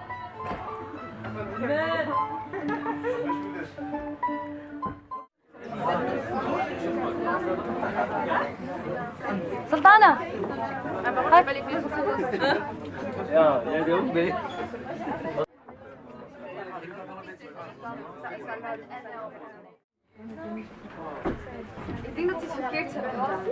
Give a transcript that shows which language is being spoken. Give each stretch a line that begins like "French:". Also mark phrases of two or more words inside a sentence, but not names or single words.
French: Sultana! Ah, par contre, j'ai pas les clés sur ce dos.
Dutch: Ik denk dat hij het verkeerd zou hebben.